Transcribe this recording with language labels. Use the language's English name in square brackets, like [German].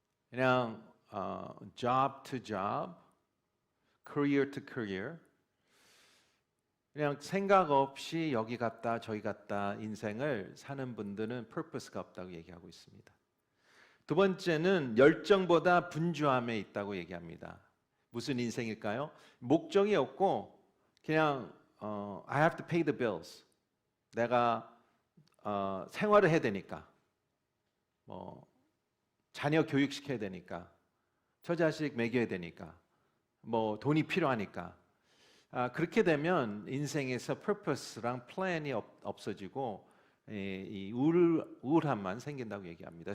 [Korean] 그냥 [English] job to job, career to career. [Korean] 그냥 생각 없이 여기 갔다 저기 갔다 인생을 사는 분들은 purpose가 없다고 얘기하고 있습니다. 두 번째는 열정보다 분주함에 있다고 얘기합니다. 무슨 인생일까요? 목적이 없고 그냥 [English] I have to pay the bills. [Korean] 내가 생활을 해야 되니까, 뭐 자녀 교육시켜야 되니까, 처자식 먹여야 되니까, 뭐 돈이 필요하니까. 그렇게 되면 인생에서 purpose랑 플랜이 없어지고 이 우울함만 생긴다고 얘기합니다.